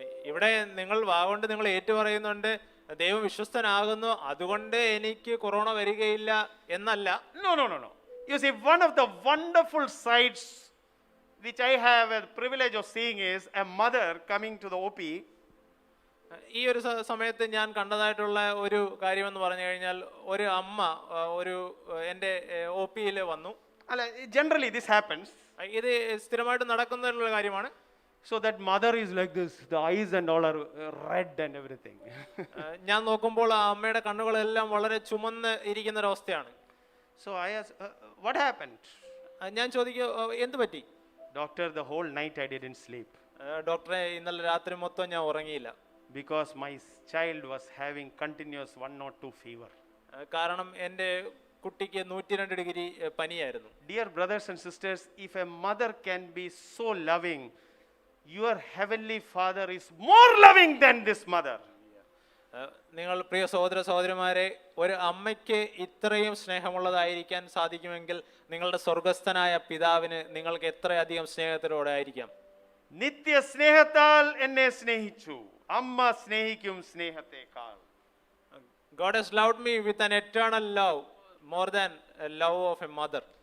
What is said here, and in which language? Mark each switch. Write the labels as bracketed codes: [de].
[ml] ഇവിടെ നിങ്ങൾ വാഗോണ്ട് നിങ്ങൾ ഏറ്റുപറയുന്നുണ്ട് ദൈവം വിശ്വസ്തനാകുന്നു, അതുകൊണ്ട് എനിക്ക് കൊറോണ വരികയില്ല എന്നല്ല. [en] No. You see, one of the wonderful sights which I have a privilege of seeing is a mother coming to the OP. [ml] ഈ ഒരു സമയത്ത് ഞാൻ കണ്ടതായിട്ടുള്ള ഒരു കാര്യമെന്ന് പറഞ്ഞു കഴിഞ്ഞാൽ ഒരു അമ്മ ഒരു എൻ്റെ OP-യിൽ വന്നു. [en] Generally this happens. [ml] ഇത് സ്ഥിരമായിട്ട് നടക്കുന്ന കാര്യമാണ്. [en] So that mother is like this, the eyes and all are red and everything. [ml] ഞാൻ നോക്കുമ്പോൾ ആ അമ്മയുടെ കണ്ണുകളെല്ലാം വളരെ ചുമന്ന് ഇരിക്കുന്ന ഒരവസ്ഥയാണ്. [en] So I asked, what happened? [ml] ഞാൻ ചോദിക്കും, എന്ത് പറ്റി? [en] Doctor, the whole night I didn't sleep. [ml] ഡോക്ടറെ, ഇന്നലെ രാത്രി മൊത്തം ഞാൻ ഉറങ്ങിയില്ല. [en] Because my child was having continuous 102 fever. [ml] കാരണം എൻ്റെ കുട്ടിക്ക് 102 ഡിഗ്രി പനിയായിരുന്നു. [en] Dear brothers and sisters, if a mother can be so loving, your heavenly Father is more loving than this mother. [ml] നിങ്ങൾ പ്രിയ സഹോദര സഹോദരിമാരെ, ഒരു അമ്മയ്ക്ക് ഇത്രയും സ്നേഹമുള്ളതായിരിക്കാൻ സാധിക്കുമെങ്കിൽ നിങ്ങളുടെ സ്വർഗസ്ഥനായ പിതാവിന് നിങ്ങൾക്ക് എത്രയധികം സ്നേഹത്തോടെ ആയിരിക്കാം. നിത്യ സ്നേഹത്താൽ എന്നെ സ്നേഹിച്ചു, അമ്മ സ്നേഹിക്കും സ്നേഹത്തേക്കാൾ. [en] God has loved me with an eternal love, more than a love of a mother.